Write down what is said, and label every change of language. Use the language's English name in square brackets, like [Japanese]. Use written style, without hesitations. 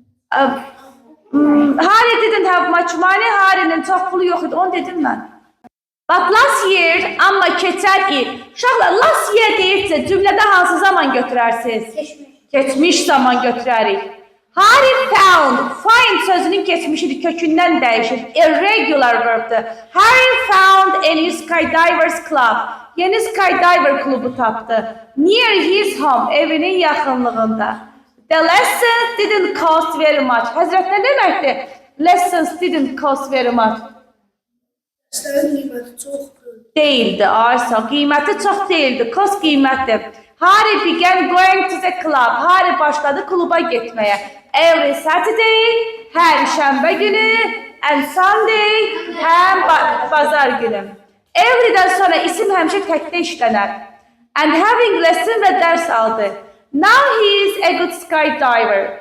[English] Harry didn't have much money, [Azerbaijani] Harry'nin çox pulu yox idi, onu dedim mən. [English] But last year, [Azerbaijani] amma keçən il. Uşaqlar, last year deyirsə, cümlədə hansı zaman götürərsiniz? Keçmiş zaman götürərik. Harry found, find sözünün keçmişidir, kökündən dəyişir. Irregular verb'dir. [English] Harry found a new skydivers club. [Azerbaijani] Yeni skydiver klubu tapdı. [English] Near his home, [Azerbaijani] evinin yaxınlığında. [English] The lessons didn't cost very much. [Azerbaijani] Həzrət, nə deməkdir? [English] Lessons didn't cost very much. [Azerbaijani] Derslerin qiyməti çoxdur. Değildi, Aysa. Qiyməti çox değildi. Cost qiymətdir. [English] Harry began going to the club. [Azerbaijani] Harry başladı kluba getməyə. [English] Every Saturday, [Azerbaijani] hər şənbə günü, [English] and Sunday, [Azerbaijani] həm bazar günü. Every'dən sonra isim həmişə təkdə işlənər. [English] And having lesson [Azerbaijani] və dərs aldı. [English] Now he is a good skydiver.